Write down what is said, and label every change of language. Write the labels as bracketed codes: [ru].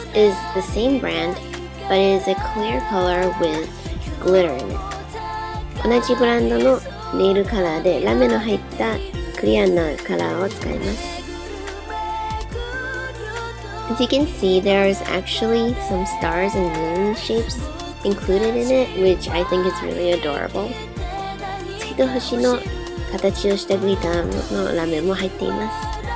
[en] This is the same brand, but it is a clear color with glitter in it. [ja] 同じブランドのネイルカラーでラメの入ったクリアなカラーを使います。 [en] As you can see, there's actually some stars and moon shapes included in it, which I think is really adorable. [ja] 月と星の形をしたグリターのラメも入っています。